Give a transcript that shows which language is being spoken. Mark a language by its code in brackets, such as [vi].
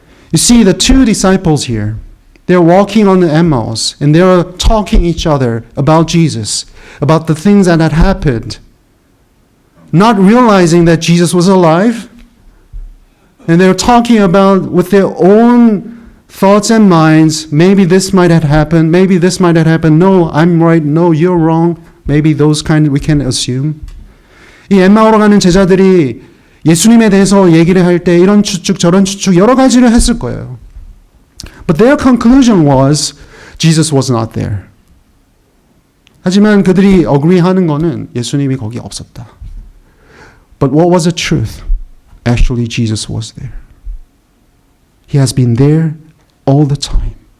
[en] You see, the two disciples here, they're walking on the Emmaus, and they're talking each other about Jesus, about the things that had happened, not realizing that Jesus was alive. And they're talking about, with their own thoughts and minds, maybe this might have happened, maybe this might have happened, no, I'm right, no, you're wrong. Maybe those kind we can assume. [ko] 이 엠마오로 가는 제자들이 예수님에 대해서 얘기를 할 때 이런 추측 저런 추측 여러 가지를 했을 거예요. [en] But their conclusion was Jesus was not there. [ko] 하지만 그들이 agree하는 거는 예수님이 거기 없었다. [en] But what was the truth? Actually, Jesus was there. He has been there all the time.